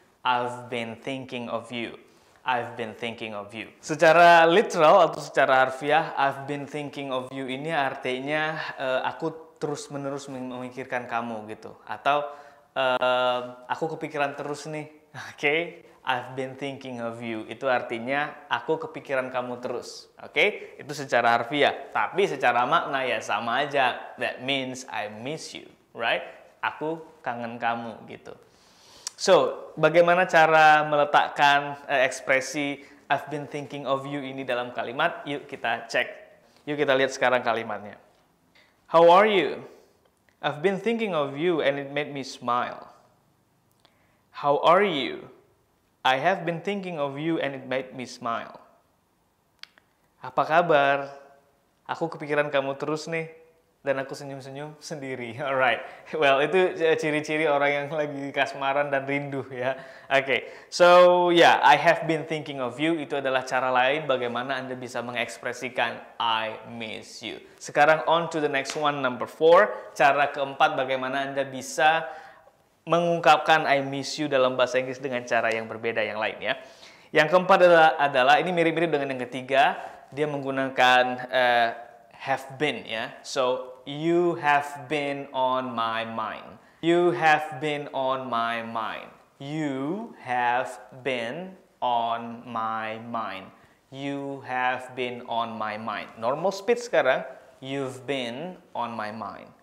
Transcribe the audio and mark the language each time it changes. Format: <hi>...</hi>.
<en>I've been thinking of you. I've been thinking of you.</en> <id>Secara literal atau secara harfiah,</id> <en>I've been thinking of you</en> <id>ini artinya aku terus-menerus memikirkan kamu gitu. Atau aku kepikiran terus nih. Oke.</id> <en>I've been thinking of you.</en> <id>Itu artinya aku kepikiran kamu terus. Oke? Itu secara harfiah. Tapi secara makna ya sama aja.</id> <en>That means I miss you. Right?</en> <id>Aku kangen kamu gitu. So, bagaimana cara meletakkan ekspresi</id> <en>I've been thinking of you</en> <id>ini dalam kalimat? Yuk kita cek. Yuk kita lihat sekarang kalimatnya.</id> <en>How are you? I've been thinking of you and it made me smile. How are you? I have been thinking of you and it made me smile.</en> <id>Apa kabar? Aku kepikiran kamu terus nih dan aku senyum-senyum sendiri. Alright. Well, itu ciri-ciri orang yang lagi kasmaran dan rindu ya. Oke. So, yeah,</id> <en>I have been thinking of you</en> <id>itu adalah cara lain bagaimana Anda bisa mengekspresikan</id> <en>I miss you. Sekarang on to the next one, number 4.</en> <id>Cara keempat bagaimana Anda bisa mengungkapkan</id> <en>I miss you</en> <id>dalam bahasa Inggris dengan cara yang berbeda yang lain ya. Yang keempat adalah ini mirip-mirip dengan yang ketiga, dia menggunakan have been ya.</id> <en>So you have been on my mind. You have been on my mind. You have been on my mind. You have been on my mind. Normal speed sekarang, you've been on my mind.</en>